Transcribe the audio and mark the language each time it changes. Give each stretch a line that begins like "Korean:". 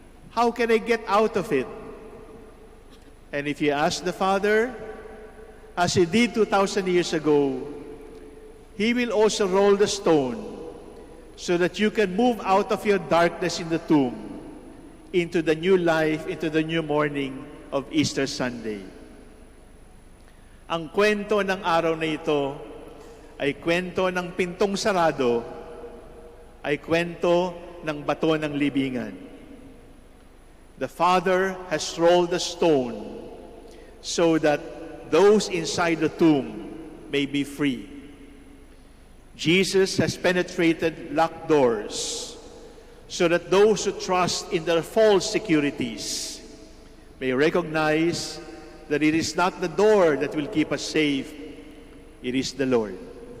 English: How can I get out of it? And if you ask the Father, as He did 2,000 years ago, He will also roll the stone so that you can move out of your darkness in the tomb into the new life, into the new morning of Easter Sunday.
Filipino: Ang kwento ng araw na ito ay kwento ng pintong sarado, ay kwento ng bato ng libingan.
English: The Father has rolled the stone so that those inside the tomb may be free. Jesus has penetrated locked doors so that those who trust in their false securities may recognize that it is not the door that will keep us safe, it is the Lord.